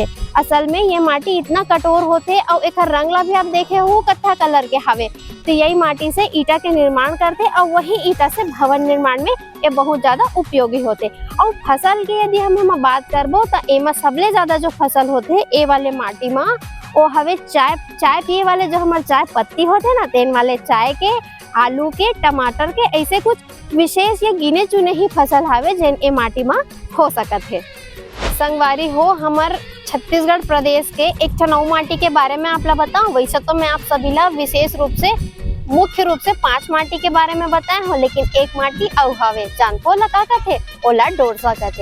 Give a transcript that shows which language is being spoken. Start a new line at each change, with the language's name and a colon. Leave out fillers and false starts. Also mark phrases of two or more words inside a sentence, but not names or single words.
Chhattisgarhi: असल में ये माटी इतना कठोर होते और एक रंग ला भी आप देखे हो कत्था कलर के हवे, तो यही माटी से ईटा के निर्माण करते और वही ईटा से भवन निर्माण में ये बहुत ज्यादा उपयोगी होते। और फसल की यदि हम बात करबो तो एमा सबले ज्यादा जो फसल होते ए वाले माटी में वो हवे चाय पिए वाले जो हमारे चाय पत्ती होते ना, तेन वाले चाय के, आलू के, टमाटर के, ऐसे कुछ विशेष ये गिने चुने ही फसल हवे जेन ए माटी में हो सकत है। संगवारी हो, हमार छत्तीसगढ़ प्रदेश के एक ठनऊ माटी के बारे में आप ला बताऊं। वैसे तो मैं आप सभी ला विशेष रूप से मुख्य रूप से 5 माटी के बारे में बताए हो, लेकिन एक माटी अउ हवे जानतो ला का कथे, ओला डोरसा कथे।